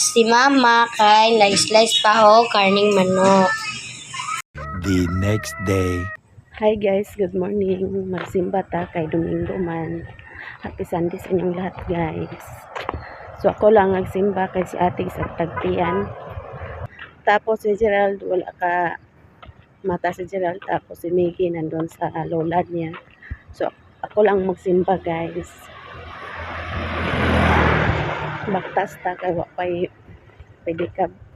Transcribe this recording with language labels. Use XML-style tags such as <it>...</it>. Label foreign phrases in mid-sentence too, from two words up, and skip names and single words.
<ceb>Si mama kay na-slice pa ho karning manok.</ceb> <en>The next day. Hi guys, good morning.</en> <ceb>Magsimba ta kay Domingo man.</ceb> <en>Happy Sunday</en> <tl>sa inyong lahat guys.</tl> <ceb>So ako lang nagsimba kay si ate sa tagpian. Tapos si Gerald wala ka mata si Gerald, tapos si Miggy</ceb> <tl>nandun sa lola niya.</tl> <ceb>So ako lang magsimba guys. Baktas ta kay wapay pedikab.</ceb>